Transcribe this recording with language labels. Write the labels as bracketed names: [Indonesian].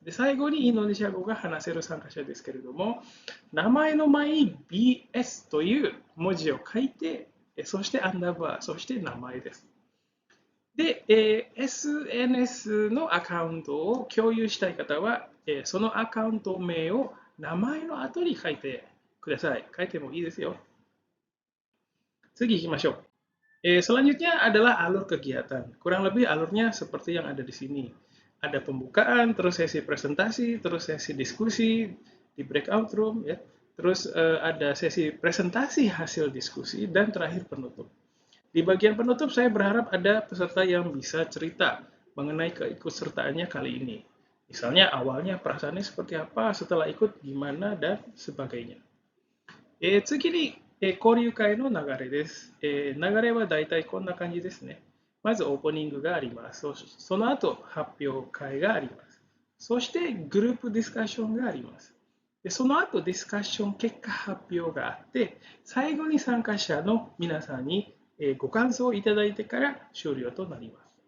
[Japanese] で、最後にインドネシア語が話せる参加者ですけれども、名前の前に BS という文字を書いて、そしてアンダーバー、そして名前です。で、SNS のアカウントを共有したい方は、そのアカウント名を名前の後に書いてください。書いてもいいですよ。次行きましょう。 [Indonesian] Selanjutnya adalah alur kegiatan. Kurang lebih alurnya seperti yang ada di sini. Ada pembukaan, terus sesi presentasi, terus sesi diskusi di breakout room, ya. Terus ada sesi presentasi hasil diskusi dan terakhir penutup. Di bagian penutup saya berharap ada peserta yang bisa cerita mengenai keikutsertaannya kali ini. Misalnya awalnya perasaannya seperti apa, setelah ikut gimana dan sebagainya. [Japanese] 次に、交流会の流れです。流れはだいたいこんな感じですね。まずオープニングがあります。その後発表会があります。そしてグループディスカッションがあります。でその後ディスカッション結果発表があって、最後に参加者の皆さんにご感想をいただいてから終了となります。